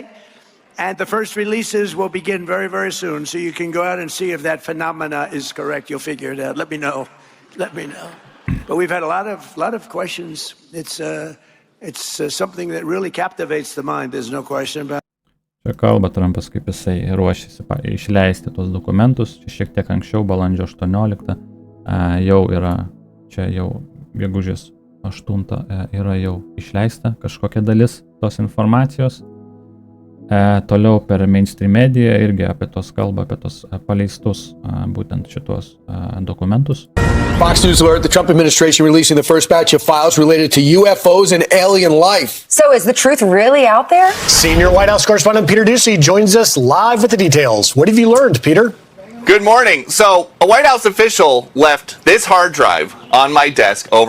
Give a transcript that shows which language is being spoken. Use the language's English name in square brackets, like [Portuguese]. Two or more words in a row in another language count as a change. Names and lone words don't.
[English] And the first releases will begin very, very soon. So you can go out and see if that phenomena is correct. You'll figure it out. Let me know. But we've had a lot of questions. It's something that really captivates the mind. There's no question about it. [Lithuanian] Čia kalba Trumpas, kaip jisai ruošiasi išleisti tos dokumentus. Čia šiek tiek anksčiau, balandžio 18, jau yra, čia jau gegužės 8 yra jau išleista kažkokia dalis tos informacijos. Toliau per mainstream mediją irgi apie tos kalba, apie tos paleistus būtent šitos dokumentus. [English] Fox News alert, the Trump administration releasing the first batch of files related to UFOs and alien life. So is the truth really out there? Senior White House correspondent Peter Doocy joins us live with the details. What have you learned, Peter? Good morning. So, a White House official left this hard drive on my desk overnight.